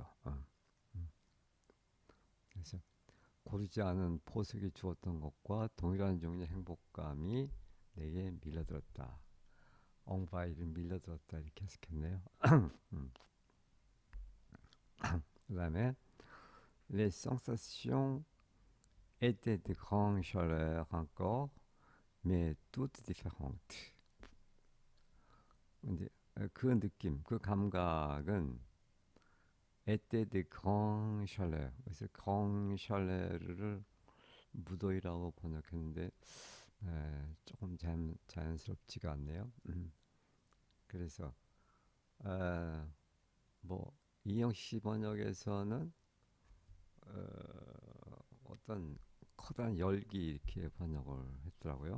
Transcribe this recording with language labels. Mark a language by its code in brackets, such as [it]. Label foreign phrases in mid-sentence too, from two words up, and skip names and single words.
[ko] 음. 그래서 고르지 않은 포석이 주었던 것과 동일한 종류의 행복감이 내게 밀려들었다. 엉바이를 밀려들었다 이렇게 해석했네요. 음. [fr] 그다음에 les sensations étaient de grande chaleur encore, mais toutes différentes. [ko] 이제 그 느낌, 그 감각은 [fr] étaient de grande chaleur. [ko] 그래서 [fr] grande chaleu [ko] 를 무더위라고 번역했는데 조금 자연스럽지가 않네요. 그래서 뭐 이영 씨 번역에서는 어떤 커다란 열기 이렇게 번역을 했더라고요.